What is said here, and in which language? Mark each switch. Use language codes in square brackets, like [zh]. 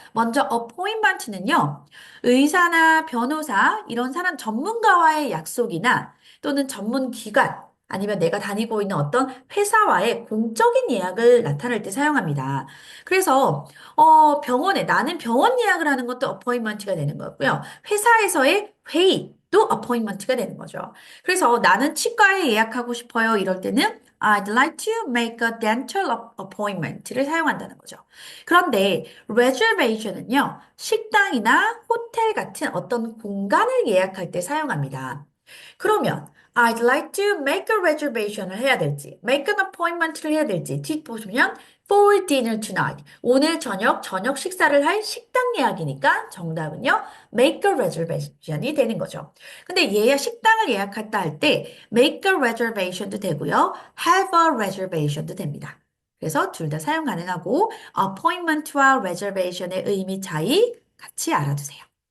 [ko] 먼저 appointment는요, 의사나 변호사, 이런 사람 전문가와의 약속이나 또는 전문 기관, 아니면 내가 다니고 있는 어떤 회사와의 공적인 예약을 나타낼 때 사용합니다. 그래서, 병원에, 나는 병원 예약을 하는 것도 appointment가 되는 거고요. 회사에서의 회의, 또 appointment가 되는 거죠. 그래서 나는 치과에 예약하고 싶어요. 이럴 때는 [en] I'd like to make a dental appointment를 [ko] 사용한다는 거죠. 그런데 reservation은요, 식당이나 호텔 같은 어떤 공간을 예약할 때 사용합니다. 그러면 [en] I'd like to make a reservation [ko] 을 해야 될지, make an appointment를 해야 될지 뒷보시면 for dinner tonight. 오늘 저녁 식사를 할 식당 예약이니까 정답은요, make a reservation이 되는 거죠. 근데 식당을 예약했다 할 때 make a reservation도 되고요, have a reservation도 됩니다. 그래서 둘 다 사용 가능하고 appointment와 reservation의 의미 차이 같이 알아두세요.